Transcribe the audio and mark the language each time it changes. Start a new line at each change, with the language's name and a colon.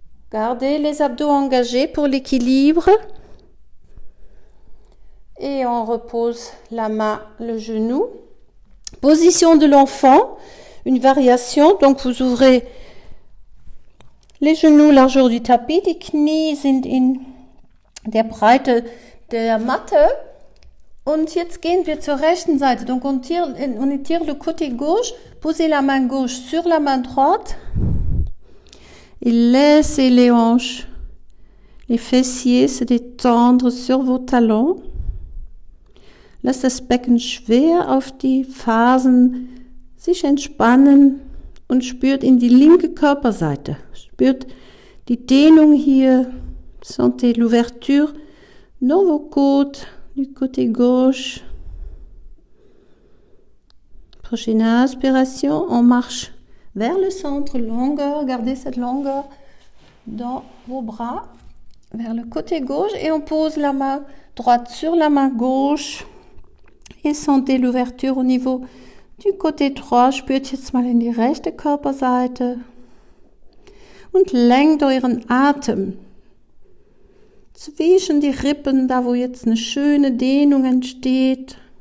French: Gardez les abdos engagés pour l'équilibre. Et on repose la main, le genou. Position de l'enfant, une variation. Donc vous ouvrez les genoux largeur du tapis.
German: Die Knie sind in der Breite der Matte. Und jetzt gehen wir zur rechten Seite.
French: Donc on étire le côté gauche. Posez la main gauche sur la main droite. Et laissez les hanches, les fessiers se détendre sur vos talons.
German: Lasst das Becken schwer auf die Fersen sich entspannen und spürt in die linke Körperseite. Spürt die Dehnung hier.
French: Sentez l'ouverture dans vos côtes du côté gauche. Prochaine inspiration, on marche vers le centre, longueur, gardez cette longueur dans vos bras, vers le côté gauche et on pose la main droite sur la main gauche et sentez l'ouverture au niveau du côté droit.
German: Spürt jetzt mal in die rechte Körperseite und lenkt euren Atem zwischen die Rippen, da wo jetzt eine schöne Dehnung entsteht.